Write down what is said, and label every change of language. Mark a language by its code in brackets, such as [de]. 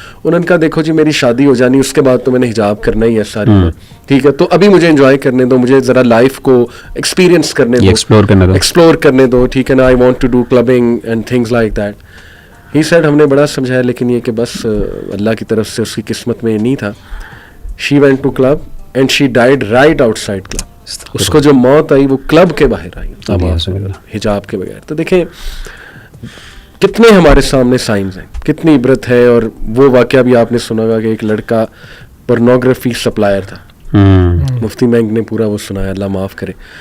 [ur] انہوں نے کہا دیکھو جی میری شادی ہو جانی, اس کے بعد تو میں نے حجاب کرنا ہی ہے ساری عمر, ٹھیک ہے, تو ابھی مجھے انجوائے کرنے دو, مجھے ذرا لائف کو ایکسپیرینس کرنے دو, ایکسپلور کرنے دو, ٹھیک ہے نا. [en] I want to do clubbing and things like that. He said [ur] ہم نے بڑا سمجھایا لیکن یہ کہ بس اللہ کی طرف سے اس کی قسمت میں یہ نہیں تھا. [en] She went to club and she died right outside club. [ur] اس کو جو موت آئی وہ کلب کے باہر آئی حجاب کے بغیر. تو دیکھیں کتنے ہمارے سامنے سائنز ہیں, کتنی عبرت ہے. اور وہ واقعہ بھی آپ نے سنا ہوگا کہ ایک لڑکا پورنوگرافی سپلائر تھا, مفتی مینگ نے پورا وہ سنایا, اللہ معاف کرے.